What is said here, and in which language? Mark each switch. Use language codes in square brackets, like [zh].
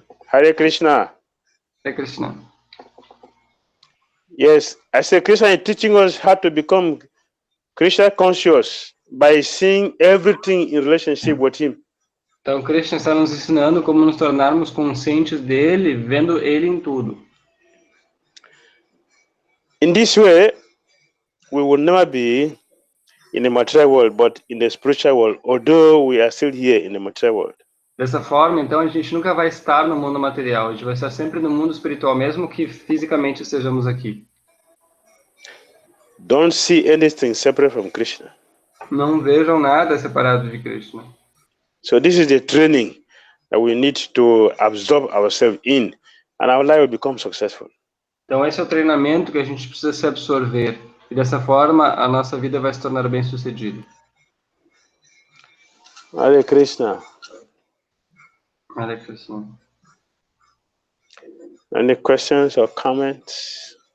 [sa] Hare Krishna. Hare Krishna. [en] Yes, I say Krishna is teaching us how to become Krishna conscious by seeing everything in relationship with Him. [pt] Então Krishna está nos ensinando como nos tornarmos conscientes dele, vendo ele em tudo. [en] In this way, we will never be in the material world, but in the spiritual world, although we are still here in the material world. [pt] Dessa forma, então, a gente nunca vai estar no mundo material, a gente vai estar sempre no mundo espiritual, mesmo que fisicamente estejamos aqui. [en] Don't see anything separate from Krishna. [pt] Não vejam nada separado de Krishna. [en] So this is the training that we need to absorb ourselves in, and our life will become successful. [pt] Então esse é o treinamento que a gente precisa se absorver. E dessa forma, a nossa vida vai se tornar bem-sucedida. [sa] Hare Krishna. Hare Krishna. [en] Any questions or comments?